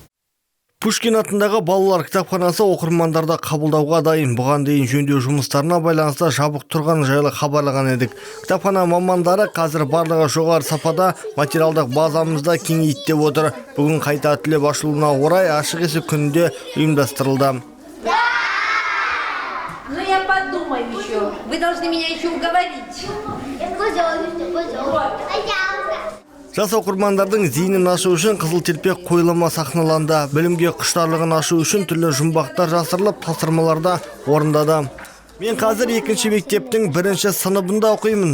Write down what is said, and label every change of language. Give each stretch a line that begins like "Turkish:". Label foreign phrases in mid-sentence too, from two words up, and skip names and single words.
Kazakh: Пушкин атындағы балалар кітапханасы оқырмандарды қабылдауға дайын. Бұған дейін жөндеу жұмыстарына байланысты жабық тұрған жайлы хабарлаған едік. Кітапхана мамандары қазір барлығы жоғары сапада материалдық базамызда кеңейді деп отыр. Бүгін қайта түлеп ашылуына орай ашық есік күнінде ұйымдастырылды.
Russian: Ну я подумаю еще. Вы должны меня еще уговорить.
Kazakh: Жас оқырмандардың зейінін ашу үшін қызыл телпек қойылымы сахналанды. Білімге құштарлығын ашу үшін түрлі жұмбақтар жасырылып, тапсырмаларда орындады. Мен қазір 2-ші мектептің 1-ші сыныбында оқимын.